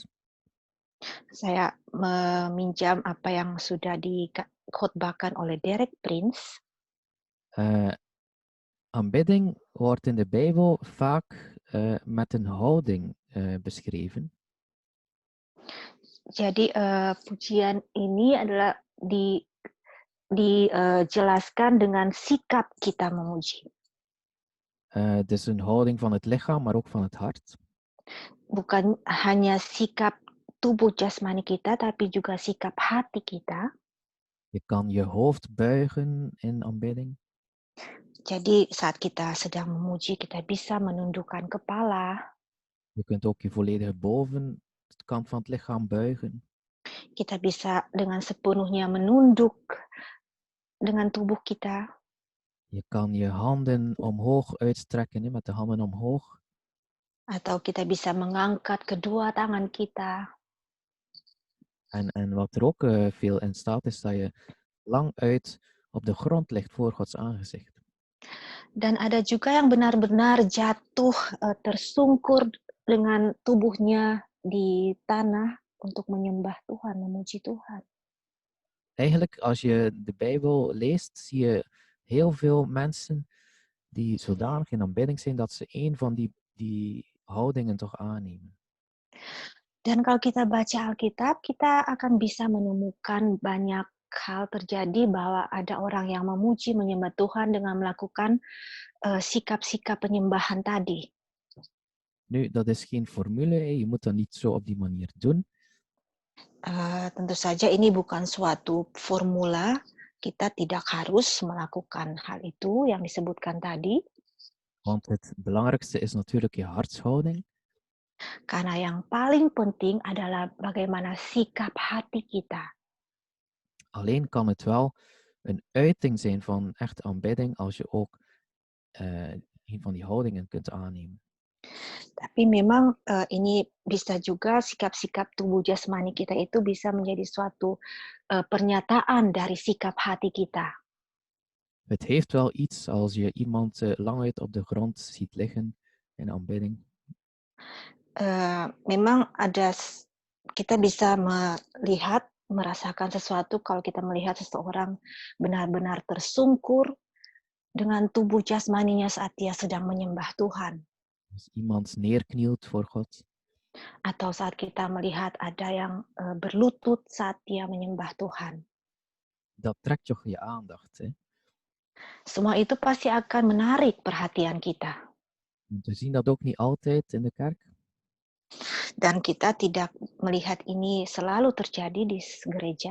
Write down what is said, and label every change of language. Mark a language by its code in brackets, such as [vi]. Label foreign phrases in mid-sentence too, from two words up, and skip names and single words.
[id] Saya meminjam apa yang sudah dikhotbahkan oleh Derek Prince. [nl] Aanbidding wordt in de Bijbel vaak met een houding beschreven. [id] Jadi pujian ini adalah dijelaskan dengan sikap kita memuji. [nl] Dus een houding van het lichaam, maar ook van het hart. [id] Bukan hanya sikap tubuh jasmani kita, tapi juga sikap hati kita. [nl] Je kan je hoofd buigen in aanbidding. [id] Jadi saat kita sedang memuji, kita bisa menundukkan kepala. [nl] Je kunt ook je volledige bovenkant van het lichaam buigen. [id] Kita bisa dengan sepenuhnya menunduk dengan tubuh kita. [nl] Je kan je handen omhoog uitstrekken, met de handen omhoog. [id] Atau kita bisa mengangkat kedua tangan kita. [nl] En wat er ook veel in staat is dat je lang uit op de grond ligt voor Gods aangezicht. [id] Dan ada juga yang benar-benar jatuh tersungkur dengan tubuhnya di tanah untuk menyembah Tuhan, memuji Tuhan. [nl] Eigenlijk, als je de Bijbel leest, zie je heel veel mensen die zodanig in aanbidding zijn dat ze een van die houdingen toch aannemen. [id] Dan kalau kita baca Alkitab, kita akan bisa menemukan banyak hal terjadi bahwa ada orang yang memuji, menyembah Tuhan dengan melakukan sikap-sikap penyembahan tadi. [nl] Nu, dat is geen formule, je moet dat niet zo op die manier doen. [id] Tentu saja ini bukan suatu formula, kita tidak harus melakukan hal itu yang disebutkan tadi. [nl] Want het belangrijkste is natuurlijk je hartshouding. [id] Karena yang paling penting adalah bagaimana sikap hati kita. [nl] Alleen kan het wel een uiting zijn van echte aanbidding als je ook een van die houdingen kunt aannemen. [id] Tapi memang ini bisa juga sikap-sikap tubuh jasmani kita itu bisa menjadi suatu pernyataan dari sikap hati kita. [nl] Het heeft wel iets als je iemand lang uit op de grond ziet liggen in aanbidding. [id] Memang ada, kita bisa melihat, merasakan sesuatu kalau kita melihat seseorang benar-benar tersungkur dengan tubuh jasmaninya saat dia sedang menyembah Tuhan. [nl] Als iemand neerknielt voor God. [id] Atau saat kita melihat ada yang berlutut saat dia menyembah Tuhan. [nl] Dat trekt toch je aandacht, hè? [id] Semua itu pasti akan menarik perhatian kita. [nl] We zien dat ook niet altijd in de kerk. [id] Dan kita tidak melihat ini selalu terjadi di gereja.